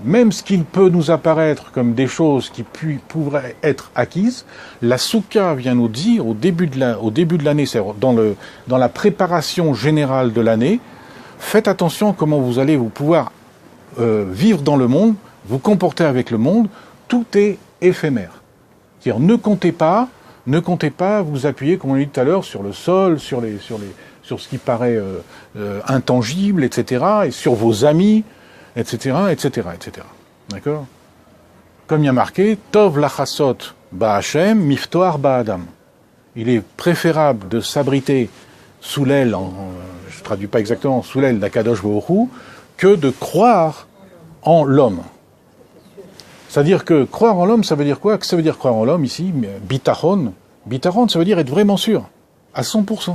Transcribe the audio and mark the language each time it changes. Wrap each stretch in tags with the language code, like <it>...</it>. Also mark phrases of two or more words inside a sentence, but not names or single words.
<fr>Même ce qui peut nous apparaître comme des choses qui pourraient être acquises, la Soukha vient nous dire au début de l'année, c'est-à-dire dans la préparation générale de l'année, faites attention à comment vous allez vous pouvoir vivre dans le monde, vous comporter avec le monde, tout est éphémère. C'est-à-dire ne comptez pas vous appuyer, comme on l'a dit tout à l'heure, sur le sol, sur ce qui paraît intangible, etc., et sur vos amis, etc., etc., etc. D'accord? Comme il y a marqué,</fr> <he>טוב לחסות בהשם, מבטוח באדם.</he> <fr>Il est préférable de s'abriter sous l'aile, je ne traduis pas exactement, sous l'aile d'</fr> <he>הקדוש ברוך הוא,</he> <fr>que de croire en l'homme. C'est-à-dire que croire en l'homme, ça veut dire quoi? Ça veut dire croire en l'homme ici,</fr> <he>ביטחון, ביטרון,</he> <fr>ça veut dire être vraiment sûr, à 100%.</fr>